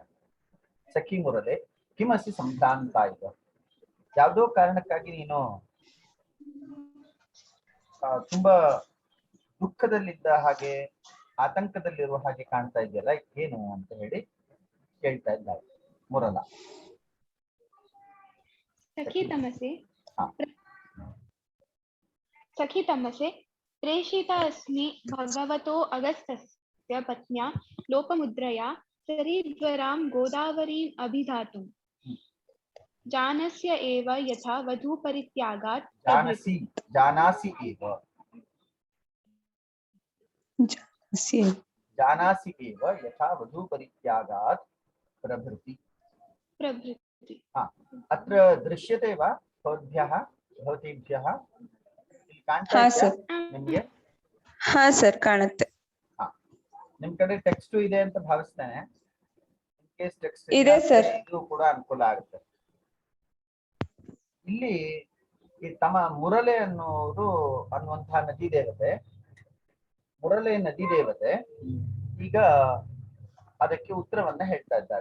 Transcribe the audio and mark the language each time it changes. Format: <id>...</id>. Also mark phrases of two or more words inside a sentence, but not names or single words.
<sa>ಸಖಿ ಮುರಲೆ ಕಿಮಸಿ ಸಂಭ್ರಾಂತ</sa> <kn>ಇದೆ, ಯಾವುದೋ ಕಾರಣಕ್ಕಾಗಿ ನೀನು ತುಂಬಾ ದುಃಖದಲ್ಲಿದ್ದ ಹಾಗೆ, ಆತಂಕದಲ್ಲಿರುವ ಹಾಗೆ ಕಾಣ್ತಾ ಇದೆಯಲ್ಲ, ಏನು ಅಂತ ಹೇಳಿ ಕೇಳ್ತಾ ಇದ್ದಾರೆ ಮುರಲ.</kn> <sa>सखी तमसे प्रेषिता अस्मि भगवतो अगस्त्यस्य पत्न्या लोपमुद्रया सरिद्वरां गोदावरीम् अभिधातुं जानस्य एव यथा वधू परित्यागात् जानासि एव यथा वधू परित्यागात् प्रभृति। अत्र दृश्यते वा भवद्भ्यः भवतीभ्यः?</sa> <hi>हाँ सर।</hi> <kn>ನಿಮಗೆ? ಹಾ ಸರ್, ಕಾಣುತ್ತೆ. ನಿಮ್ ಕಡೆ ಟೆಕ್ಸ್ಟ್ ಇದೆ ಅಂತ ಭಾವಿಸ್ತೇನೆ. ಟೆಕ್ಸ್ಟ್ ಇದೆ ಸರ್. ಇದು ಕೂಡ ಅನುಕೂಲ ಆಗುತ್ತೆ. ಇಲ್ಲಿ ಈ ಮುರಲೆ ಅನ್ನುವಂತಹ ನದಿ ದೇವತೆ, ಮುರಲೆ ನದಿ ದೇವತೆ ಈಗ ಅದಕ್ಕೆ ಉತ್ತರವನ್ನ ಹೇಳ್ತಾ ಇದ್ದಾರೆ.</kn>